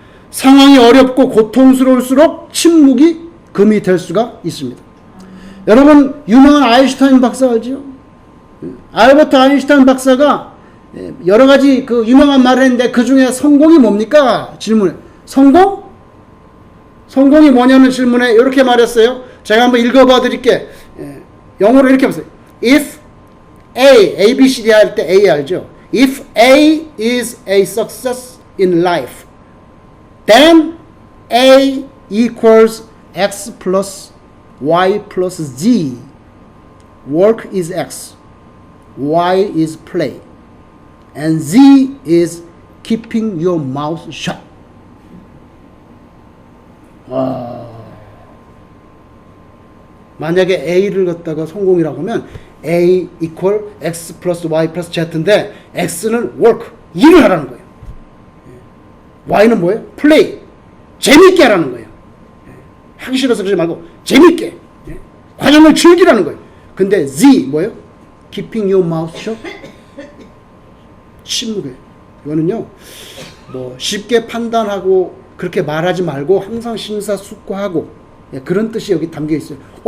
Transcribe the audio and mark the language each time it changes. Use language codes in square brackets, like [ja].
[ko] 상황이 어렵고 고통스러울수록 침묵이 금이 될 수가 있습니다. 여러분, 유명한 아인슈타인 박사 알죠? 알버트 아인슈타인 박사가 여러 가지 그 유명한 말을 했는데 그 중에 성공이 뭡니까? 질문에. 성공? 성공이 뭐냐는 질문에 이렇게 말했어요. 제가 한번 읽어봐 드릴게. 영어로 이렇게 보세요. [en] If A, B, C, D [ko] 할 때 A 알죠? [en] If A is a success in life, then A equals X plus Y plus Z. Work is X, Y is play, and Z is keeping your mouth shut. [ko] 만약에 A를 갖다가 성공이라고 하면 [en] A equal X plus Y plus Z [ko] 인데 X는 work, 일을 하라는 거예요. Y는 뭐예요? play, 재밌게 하라는 거예요. 하기 싫어서 그러지 말고 재밌게, 과정을 즐기라는 거예요. 근데 Z 뭐예요? [en] keeping your mouth shut, [ko] 침묵에. 이거는요 뭐 쉽게 판단하고 그렇게 말하지 말고 항상 심사숙고하고, 그런 뜻이 여기 담겨 있어요.